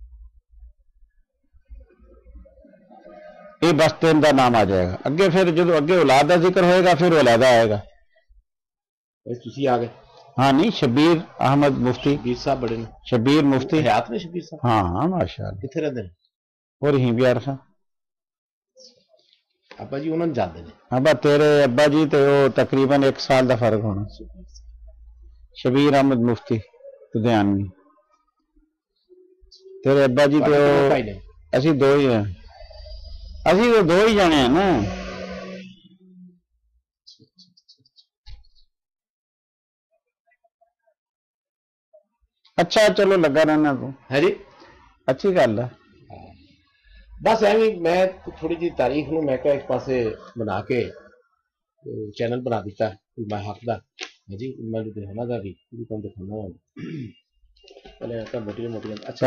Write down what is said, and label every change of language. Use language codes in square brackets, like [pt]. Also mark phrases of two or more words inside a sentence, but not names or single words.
[ur] یہ بس تین کا نام آ جائے گا. اگے پھر جب اگے اولاد کا ذکر ہوئے گا پھر علیحدہ آئے گا. [pa] تسی آ گئے. ہاں نہیں شبیر احمد مفتی. شبیر صاحب بڑے نے. شبیر مفتی حیات نے شبیر صاحب. ہاں ہاں ماشاء اللہ. کتنے رہندے نے؟ اور ہی بیار خان. ਆਪਾਂ ਜੀ ਉਹਨਾਂ ਨੂੰ ਜਾਣਦੇ ਨੇ। ابا تیرے ابا جی تے وہ تقریباً 1 سال دا فرق ہونا شبیر احمد مفتی لدھیانوی تیرے ابا جی تے وہ ਭਾਈ ਨੇ اسی دو ہی ہیں اسی تو دو ہی جانے ہیں نا اچھا چلو لگا رہنا تو ہے جی اچھی گل ہے بس ایویں میں تھوڑی جی تاریخ نو میں ایک پاسے بنا کے چینل بنا دیتا علماء حق دا جی علماء لدھیانہ دا بھی تم دکھانا پہلے موٹی موٹی اچھا